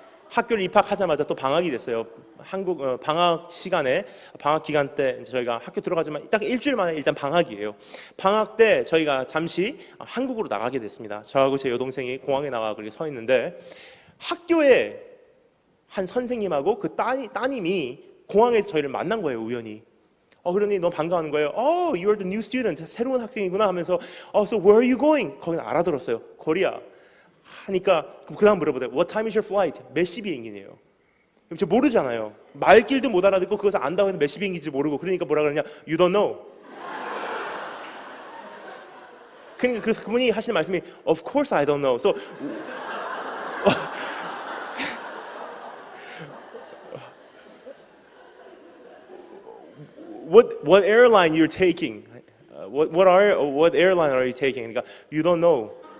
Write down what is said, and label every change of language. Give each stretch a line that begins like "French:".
Korean: 학교를 입학하자마자 또 방학이 됐어요. 한국 방학 시간에, 방학 기간 때 저희가 학교 들어가자마자 딱 일주일 만에 일단 방학이에요. 방학 때 저희가 잠시 한국으로 나가게 됐습니다. 저하고 제 여동생이 공항에 나가 그렇게 서 있는데 학교에 한 선생님하고 그 따님이 공항에서 저희를 만난 거예요, 우연히. 그러니 너무 반가워하는 거예요.
English: You're the new student.
Korean: 새로운 학생이구나 하면서
English: So where are you going?
Korean: 거기는 알아들었어요. 코리아. 하니까 그 다음 물어보대요.
English: What time is your flight?
Korean: 몇 시 비행기네요. 저 모르잖아요. 말길도 못 알아듣고 그것을 안다고 해서 몇 시 비행기인지 모르고 그러니까 뭐라 그러냐?
English: You don't know.
Korean: 그러니까 그분이 하시는 말씀이
English: Of course I don't know. So what airline you're taking? What airline are you taking?
Korean: 그러니까
English: You don't know.